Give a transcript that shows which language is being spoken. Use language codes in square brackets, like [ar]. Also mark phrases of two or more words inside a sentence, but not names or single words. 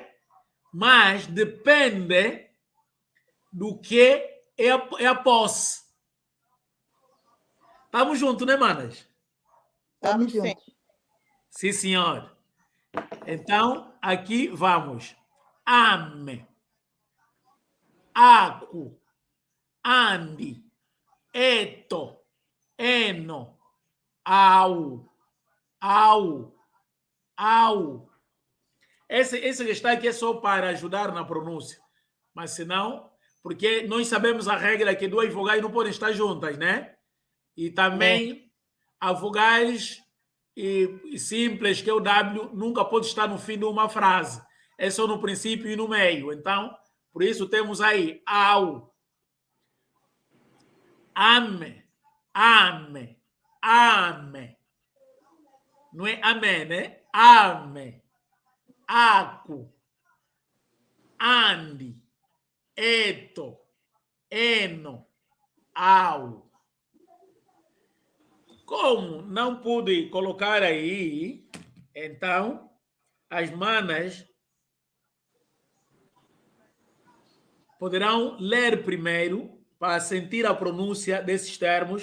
[pt] Mas depende do que é a posse. Estamos juntos, né, manas? Estamos Sim. juntos. Sim, senhor. Então, aqui vamos. [kg] Ame. Aco. Andi. Eto. Eno. Au. Au. Au. [pt] Esse que está aqui é só para ajudar na pronúncia. Mas se não, porque nós sabemos a regra que duas vogais não podem estar juntas, né? E também a vogais simples, que é o W, nunca pode estar no fim de uma frase. É só no princípio e no meio. Então, por isso temos aí [kg] au, ame, ame, ame. [pt] Não é amém, né? Ame, [kg] aco, andi, eto, eno, au. [pt] Como não pude colocar aí, então as manas poderão ler primeiro para sentir a pronúncia desses termos.